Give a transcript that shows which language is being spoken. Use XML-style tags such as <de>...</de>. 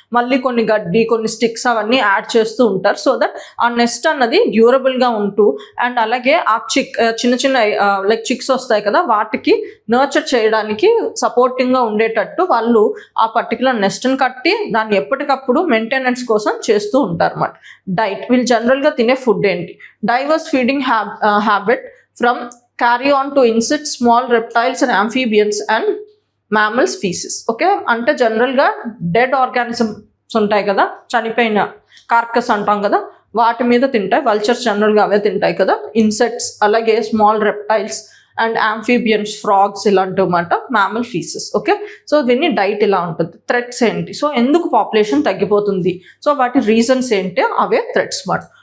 <te>మళ్ళీ కొన్ని గడ్డి, కొన్ని స్టిక్స్ అవన్నీ యాడ్ చేస్తూ ఉంటారు. సో దట్ ఆ నెస్ట్ అన్నది డ్యూరబుల్గా ఉంటూ అండ్ అలాగే ఆ చిన్న చిక్స్ వస్తాయి కదా, వాటికి నర్చర్ చేయడానికి సపోర్టింగ్గా ఉండేటట్టు వాళ్ళు ఆ పర్టికులర్ నెస్ట్ని కట్టి దాన్ని ఎప్పటికప్పుడు మెయింటెనెన్స్ కోసం చేస్తూ ఉంటారు అన్నమాట. డైట్: వీళ్ళు జనరల్గా తినే ఫుడ్ ఏంటి?</te> <en>Diverse feeding habit from carry on to insects, small reptiles and amphibians and mammal species.</en> <te>Okay, అంటే జనరల్గా డెడ్ ఆర్గానిజమ్స్ ఉంటాయి కదా, చనిపోయిన కార్కస్ అంటాం కదా, వాటి మీద తింటాయి. వల్చర్స్ జనరల్గా అవే తింటాయి కదా, ఇన్సెక్ట్స్, అలాగే small reptiles and amphibians, frogs ఇలాంటివి అన్నమాట, మ్యామల్ ఫీసెస్. ఓకే, సో దీన్ని డైట్ ఇలా ఉంటుంది. థ్రెట్స్ ఏంటి? సో ఎందుకు పాపులేషన్ తగ్గిపోతుంది, సో వాటి రీజన్స్ ఏంటి, అవే థ్రెట్స్ మాట.</te>